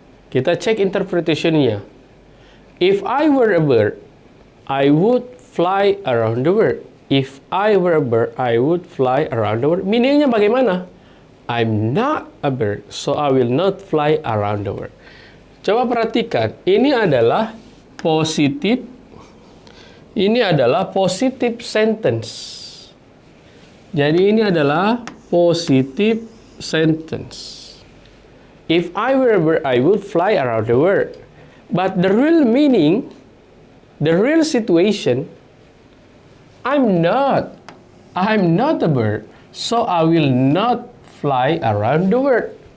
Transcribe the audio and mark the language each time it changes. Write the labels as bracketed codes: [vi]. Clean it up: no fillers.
[id] Kita cek interpretation-nya. [en] If I were a bird, I would fly around the world. If I were a bird, I would fly around the world. [id] Meaning-nya bagaimana? [en] I'm not a bird, so I will not fly around the world. [id] Coba perhatikan, ini adalah positif. Ini adalah positive sentence. Jadi ini adalah positive sentence. [en] If I were a bird, I would fly around the world. But the real meaning, the real situation, I'm not a bird, so I will not fly around the world.